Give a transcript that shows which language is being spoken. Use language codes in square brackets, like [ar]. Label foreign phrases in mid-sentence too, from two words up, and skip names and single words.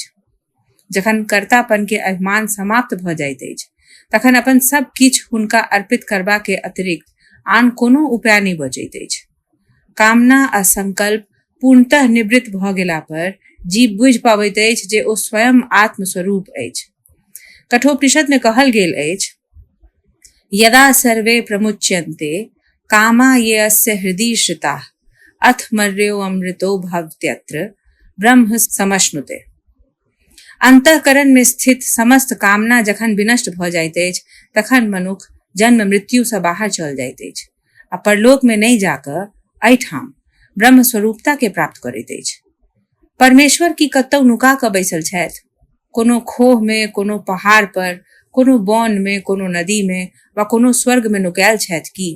[mai] जखन कर्तापन के अभिमान समाप्त भ जाइत अछि तखन अपन सब किछु हुनका अर्पित करबा के अतिरिक्त आन कोनो उपाय नहि बचैत अछि। कामना आ संकल्प पूर्णतः निवृत्त भ गेला पर जीव बुझि पाबैत अछि जे ओ स्वयं आत्मस्वरूप अछि। कठोपनिषद में कहल गेल अछि, [sa] यदा सर्वे प्रमुच्यन्ते कामा ये अस्य हृदि श्रिताः अथ मर्यो अमृतो भवत्यत्र ब्रह्म समश्नुते। [mai] अंतःकरण में स्थित समस्त कामना जखन विनष्ट भ जाइत अछि तखन मनुख जन्म मृत्यु से बाहर चल जाइत अछि आ परलोक में नहीं जाकर एहिठाम ब्रह्म स्वरूपता के प्राप्त करैत अछि। परमेश्वर की कतौ नुका क बैसल छथि, कोनो खोह में, कोनो पहाड़ पर, कोनो वन में, कोनो नदी में वा कोनो स्वर्ग में नुकायल छथि की?